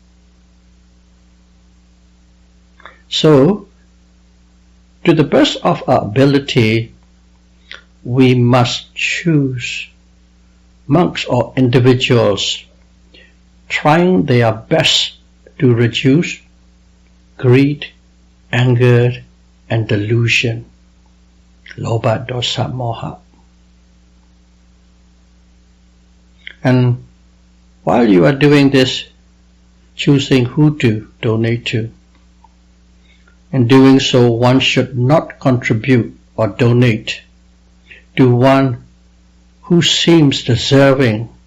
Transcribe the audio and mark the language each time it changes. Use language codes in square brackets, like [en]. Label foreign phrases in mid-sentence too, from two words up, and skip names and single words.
[en] So, to the best of our ability, we must choose monks or individuals trying their best to reduce greed, anger, and delusion, [pi] lobha, dosa, moha. [en] And while you are doing this, choosing who to donate to, in doing so, one should not contribute or donate to one who seems deserving,